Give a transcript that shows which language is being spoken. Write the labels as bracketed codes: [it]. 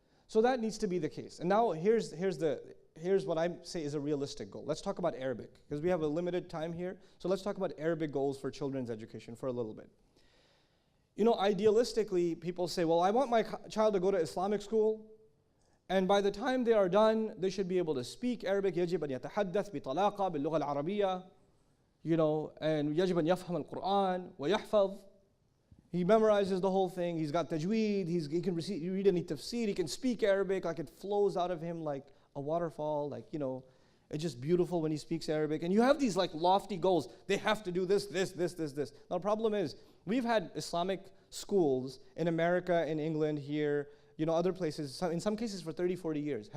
[en] So that needs to be the case. And now here's what I say is a realistic goal. Let's talk about Arabic, because we have a limited time here. So let's talk about Arabic goals for children's education for a little bit. Idealistically, people say, well, I want my child to go to Islamic school, and by the time they are done, they should be able to speak Arabic. [ar] يجب أن يتحدث بطلاقة باللغة العربية, and يجب أن يفهم القرآن ويحفظ. [en] He memorizes the whole thing. He's got tajweed. He can read any tafsir. He can speak Arabic. Like it flows out of him like a waterfall. It's just beautiful when he speaks Arabic. And you have these lofty goals. They have to do this. Now the problem is we've had Islamic schools in America, in England, here, other places, in some cases for 30, 40 years.